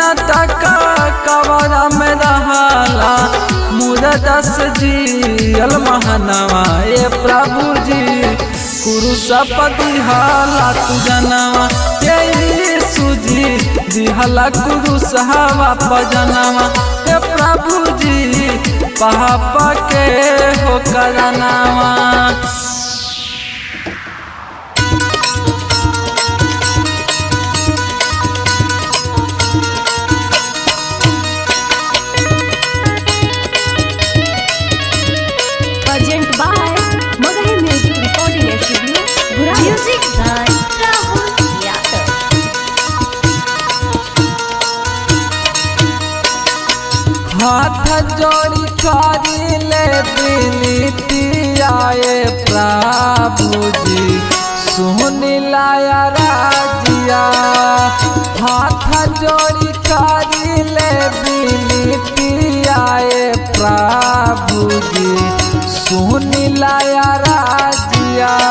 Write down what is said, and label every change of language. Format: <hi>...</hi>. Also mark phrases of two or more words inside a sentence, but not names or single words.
<bho>तक कबरा में रहाला मुरदस जियल महनवा ये प्रभु जी कुरुस दिहाला तू जनवा ये सुजी दिहाला कुरुस हवा पजनवा ये प्रभु जी पापा के हो करनावा</bho> <en>Present by Magahi Music Recording Studio, Guraro. Music by Rahul Yadav.</en> <bho>हाथ जोड़ी करी ले विनती आए प्रभु जी सुन लाया राजिया हाथ जोड़ी करी ले विनती आए प्रभु जी सुन लाया राजिया</bho>